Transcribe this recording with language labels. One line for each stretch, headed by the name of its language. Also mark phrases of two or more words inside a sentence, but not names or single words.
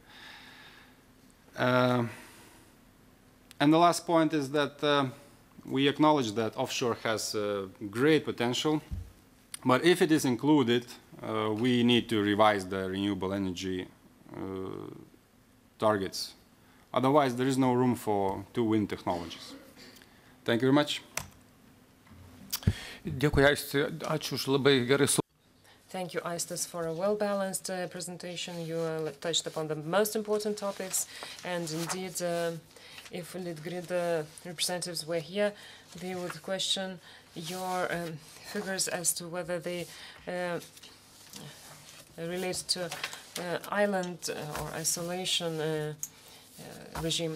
English: And the last point is that we acknowledge that offshore has great potential, but if it is included, we need to revise the renewable energy targets. Otherwise, there is no room for 2 wind technologies. Thank you very much.
Lithuanian: Dėkui, Aisti, ačiū už labai gerai.
English: Thank you, Aistis, for a well-balanced presentation. You touched upon the most important topics, and indeed, if Litgrid representatives were here, they would question your figures as to whether they relate to island or isolation regime.